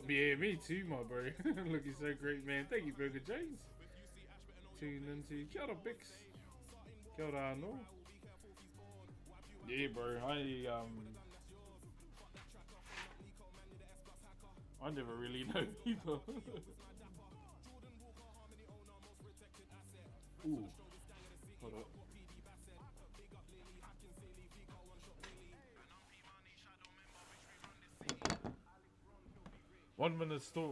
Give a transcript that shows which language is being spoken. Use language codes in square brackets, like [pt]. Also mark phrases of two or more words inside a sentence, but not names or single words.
[en] Yeah, me too, my bro. Looking so great, man. Thank you, Burger James. Tune into [mi] Kia ora, [en] Bix. Kia ora, no. Yeah, bro. I never really know people. Ooh. Hold up. 1 minute store.